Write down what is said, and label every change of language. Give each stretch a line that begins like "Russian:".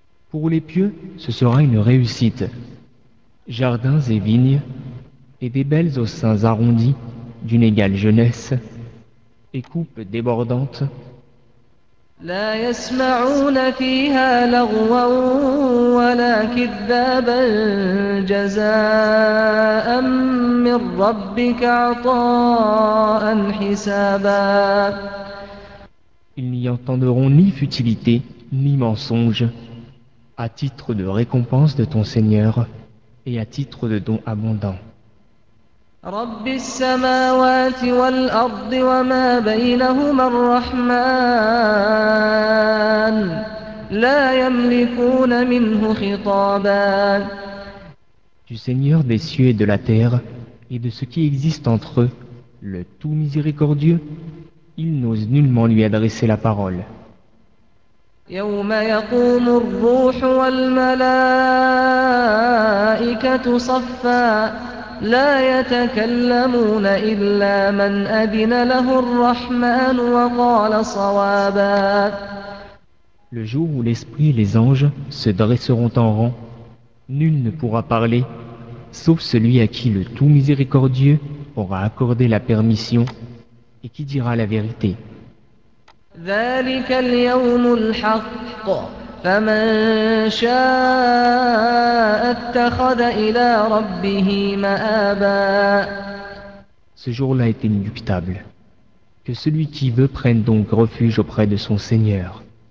French: Pour les pieux, ce sera une réussite. Jardins et vignes, et des belles aux seins arrondis d'une égale jeunesse, et coupes débordantes.
Arabic: لا يسمعون فيها لغوا ولا كذابا جزاء من ربك عطاء حسابا.
French: Ils n'y entendront ni futilité ni mensonge à titre de récompense de ton Seigneur et à titre de don abondant.
Arabic: رب السماوات والأرض وما بينهما الرحمن لا يملكون منه خطابا.
French: Du Seigneur des cieux et de la terre et de ce qui existe entre eux, le tout miséricordieux, il n'ose nullement lui adresser la parole.
Arabic: يوم يقوم الروح والملائكة صفا لا يتكلمون إلا من أذن له الرحمن وقال صوابا.
French: Le jour où l'esprit et les anges se dresseront en rang, nul ne pourra parler, sauf celui à qui le tout miséricordieux aura accordé la permission et qui dira la vérité.
Arabic: ذلك اليوم الحق فمن شاء اتخذ إلى ربه مآبا.
French: Ce jour-là est inéluctable. Que celui qui veut prenne donc refuge auprès de son Seigneur.